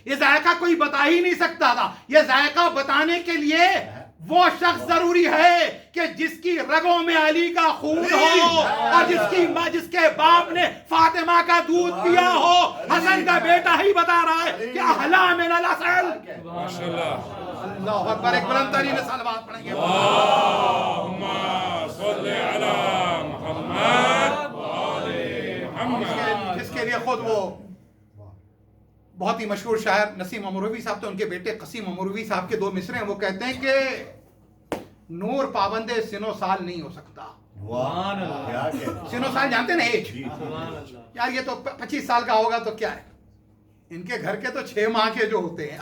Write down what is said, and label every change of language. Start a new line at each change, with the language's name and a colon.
Urdu: یہ ذائقہ کوئی بتا ہی نہیں سکتا تھا. یہ ذائقہ بتانے کے لیے وہ شخص ضروری ہے کہ جس کی رگوں میں علی کا خون ہو اور جس کے باپ نے فاطمہ کا دودھ پیا ہو. حسن کا بیٹا ہی بتا رہا ہے کہ
Arabic: احلا من العسل.
Urdu: ماشاءاللہ. اللہ اکبر. ایک بلند ترین صلوات پڑھیں گے.
Arabic: اللهم صل على محمد وآل محمد.
Urdu: جس کے لیے خود وہ بہت ہی مشہور شاعر نسیم امروی صاحب تو ان کے بیٹے قسیم امروی صاحب کے 2 مصرے ہیں. وہ کہتے ہیں کہ نور پابند سنو سال نہیں ہو سکتا. سبحان اللہ. کیا کہتے ہیں؟ سنو سال جانتے ہیں نا ایج. سبحان اللہ. یار یہ تو 25 سال کا ہوگا تو کیا ہے. ان کے گھر کے تو 6 ماہ کے جو ہوتے ہیں.